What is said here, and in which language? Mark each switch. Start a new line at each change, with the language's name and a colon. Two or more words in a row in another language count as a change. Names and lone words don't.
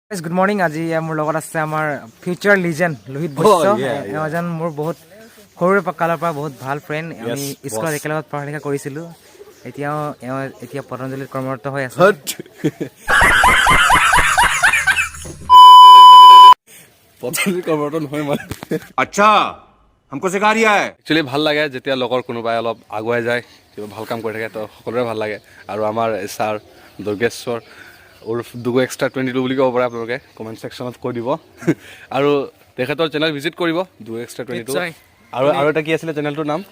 English: Guys, good morning.
Assamese: আজি মোৰ লগত আছে আমাৰ
English: future legend
Assamese: লোহিত বৈশ্য এজন মোৰ বহুত সৰুৰে কালৰ পৰা বহুত ভাল ফ্ৰেণ্ড আমি স্কুলত একেলগত পঢ়া লিখা কৰিছিলো এতিয়া পতঞ্জলিত কৰ্মৰত হৈ আছে পতঞ্জলি কৰ্মৰত নহয় মানে
Hindi: আচ্ছা हमको सिखा रिया है
Assamese: একচুয়ালি ভাল লাগে যেতিয়া লগৰ কোনোবাই অলপ আগুৱাই যায় কিবা ভাল কাম কৰি থাকে তো সকলোৰে ভাল লাগে আৰু আমাৰ ছাৰ দুৰ্গেশ্বৰ উৰ্ফ দুগো এক্সট্ৰা 22 বুলি ক'ব পাৰে আপোনালোকে কমেণ্ট ছেকশ্যনত কৈ দিব আৰু তেখেতৰ চেনেল ভিজিট কৰিব দুগো এক্সট্ৰা 22 আৰু এটা কি আছিলে চেনেলটোৰ নাম